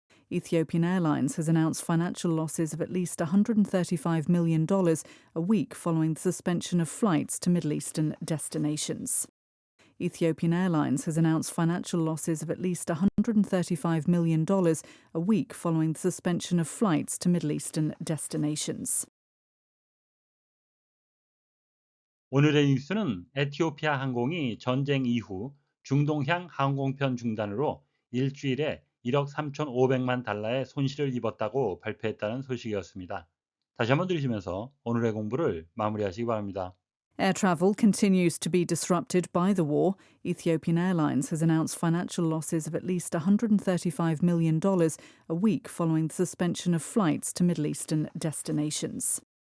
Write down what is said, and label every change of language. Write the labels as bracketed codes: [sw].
[en] Ethiopian Airlines has announced financial losses of at least $135 million a week following the suspension of flights to Middle Eastern destinations. Ethiopian Airlines has announced financial losses of at least $135 million a week following the suspension of flights to Middle Eastern destinations. [ko] 오늘의 뉴스는 에티오피아 항공이 전쟁 이후 중동향 항공편 중단으로 일주일에 1억 3,500만 달러의 손실을 입었다고 발표했다는 소식이었습니다. 다시 한번 들으시면서 오늘의 공부를 마무리하시기 바랍니다. [en] Air travel continues to be disrupted by the war. Ethiopian Airlines has announced financial losses of at least $135 million a week following the suspension of flights to Middle Eastern destinations.